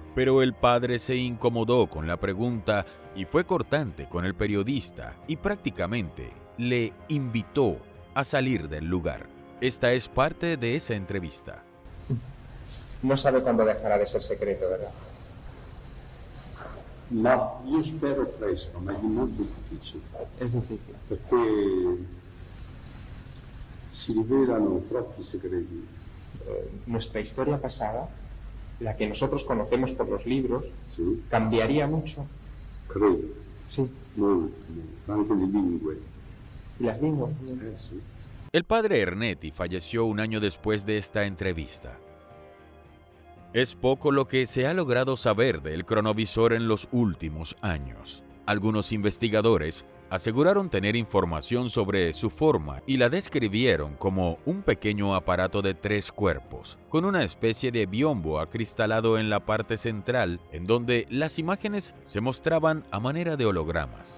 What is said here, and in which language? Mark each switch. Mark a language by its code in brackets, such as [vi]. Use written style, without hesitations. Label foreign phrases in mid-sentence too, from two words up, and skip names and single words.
[es] Pero el padre se incomodó con la pregunta y fue cortante con el periodista y prácticamente le invitó a salir del lugar. Esta es parte de esa entrevista. No sabe cuándo dejará de ser secreto, ¿verdad? [it] Ma io spero presto, ma è molto difficile. È difficile. Perché si rivelano troppi segreti. [es] Nuestra historia pasada, la que nosotros conocemos por los libros, [it] Sì, [es] cambiaría mucho. [it] credo. [es] Sí. [it] Molto, anche le lingue. [es] ¿Y las lenguas? [it] Sì. [es] El padre Ernetti falleció un año después de esta entrevista. Es poco lo que se ha logrado saber del cronovisor en los últimos años. Algunos investigadores aseguraron tener información sobre su forma y la describieron como un pequeño aparato de 3 cuerpos, con una especie de biombo acristalado en la parte central, en donde las imágenes se mostraban a manera de hologramas.